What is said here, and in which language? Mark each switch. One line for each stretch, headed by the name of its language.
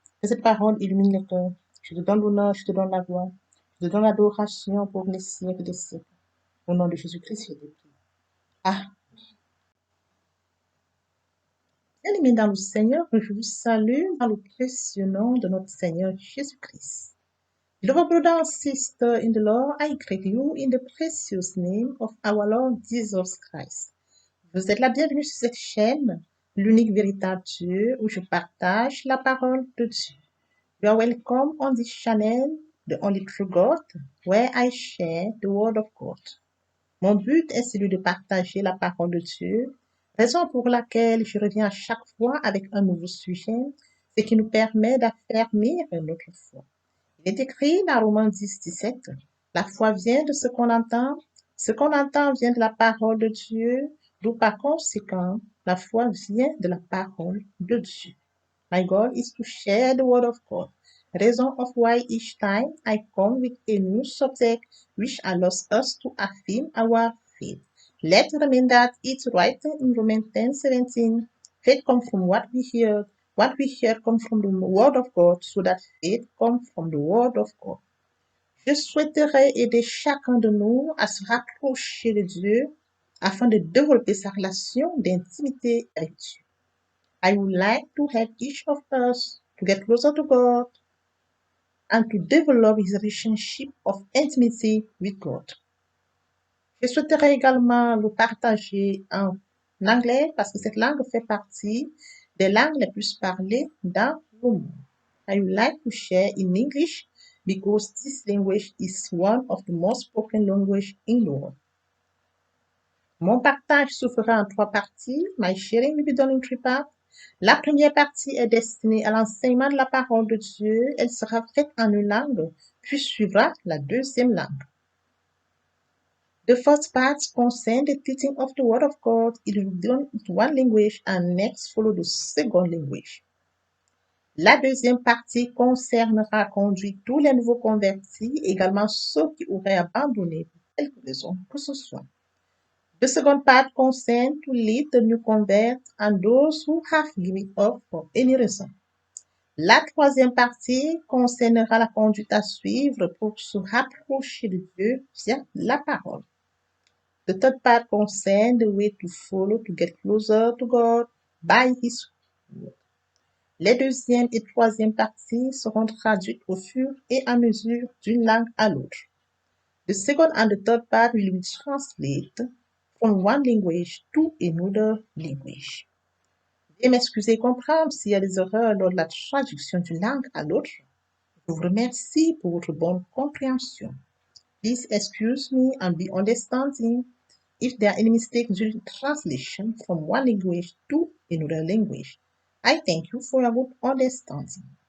French: Que cette parole illumine les cœurs. Je te donne l'honneur, je te donne la gloire. Je te donne l'adoration pour les siècles des siècles. Au nom de Jésus-Christ, je te prie. Ah, bien-aimés dans le Seigneur, je vous salue dans le précieux nom de notre Seigneur Jésus-Christ.
English: Beloved brother and sister in the Lord, I greet you in the precious name of our Lord Jesus Christ.
French: Vous êtes la bienvenue sur cette chaîne, l'unique véritable Dieu, où je partage la parole de Dieu.
English: You are welcome on this channel, the only true God, where I share the word of God.
French: Mon but est celui de partager la parole de Dieu, raison pour laquelle je reviens à chaque fois avec un nouveau sujet, ce qui nous permet d'affermir notre foi. Il est écrit dans Romains 10, 17, la foi vient de ce qu'on entend vient de la parole de Dieu, d'où par conséquent, la foi vient de la parole de Dieu.
English: My goal is to share the word of God. Reason of why each time I come with a new subject which allows us to affirm our faith. Let's remember that it's written in Romans 10:17. Faith comes from what we hear. What we hear comes from the word of God, so that faith comes from the word of God.
French: Je souhaiterais aider chacun de nous à se rapprocher de Dieu afin de développer sa relation d'intimité avec Dieu.
English: I would like to help each of us to get closer to God and to develop his relationship of intimacy with God.
French: Je souhaiterais également le partager en anglais parce que cette langue fait partie des langues les plus parlées dans le monde.
English: I would like to share in English because this language is one of the most spoken language in the world.
French: Mon partage se fera en 3 parties.
English: My sharing will be done in 3 parts.
French: La première partie est destinée à l'enseignement de la parole de Dieu. Elle sera faite en une langue, puis suivra la deuxième langue.
English: The first part concerns the teaching of the Word of God. It will be done in one language and next follow the second language.
French: La deuxième partie concernera conduire tous les nouveaux convertis, également ceux qui auraient abandonné pour quelque raison que ce soit.
English: The second part concerns to lead the new converts and those who have given up for any reason.
French: La troisième partie concernera la conduite à suivre pour se rapprocher de Dieu via la parole.
English: The third part concerns the way to follow to get closer to God by His word.
French: Les deuxième et troisième parties seront traduites au fur et à mesure d'une langue à l'autre.
English: The second and the third part will be translated from one language to another language.
French: Veuillez m'excuser et comprendre s'il y a des erreurs lors de la traduction d'une langue à l'autre. Je vous remercie pour votre bonne compréhension.
English: Please excuse me and be understanding if there are any mistakes during translation from one language to another language. I thank you for your good understanding.